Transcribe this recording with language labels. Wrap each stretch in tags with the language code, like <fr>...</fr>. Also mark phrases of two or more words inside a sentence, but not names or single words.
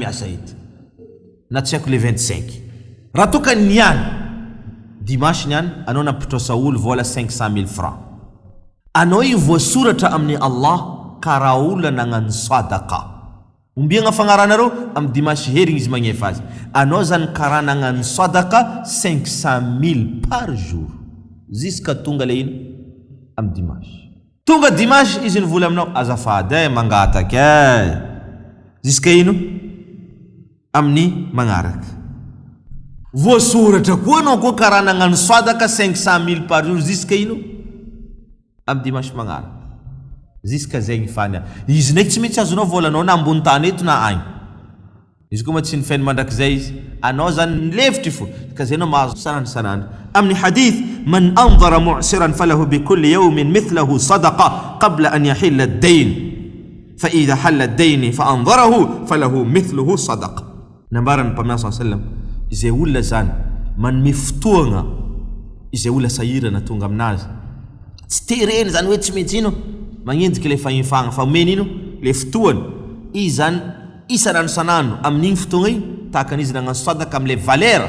<mg>miasa ety na tsy haiko le 25 raha toka niany dimanche niany anao nampitrosa olo vola 500 000 francs anao io voasoratra amin'ny Allah karaha olona nagnano sadaqa ombiagna fagnaranareo amin'ny dimanche herigny izy magnefa azy anao zany karaha nagnano sadaqa 500 000</mg> <fr>par jour jusqu'à</fr> <mg>tonga le ino amin'ny dimanche tonga dimanche izy nivola aminao azafady mangataka jusqu'à ino amin'ny magnaraka voasoratra koa anao koa karaha nagnano sadaqa 500 000</mg> <fr>par jour jusqu'à</fr> <mg>ino amin'ny dimanche magnaraka jusqu'à zegny fany izy ndraiky tsy mety azonao volanao na ambony tany eto na agny izy koa tsy nifeny mandrakizay izy anao zany nilevitry fo ka zay anao mahazo sanandro amin'ny hadith</mg> <ar>من أنظر معسرا فله بكل يوم مثله صدقة قبل أن يحل الدين فإذا حل الدين فأنظره فله مثله صدقة</ar> <mg>nambaran pamina sallam izay olona zany manome fotoagna izay olona sahirana tonga aminazy tsy tereny zany hoe tsy mety ino magnenjiky le fagnifagna fa omeny ino le fotoany izy zany isanandro amin'igny fotoagna igny tahaka an'izy nagnano sadaka am'le valera</mg>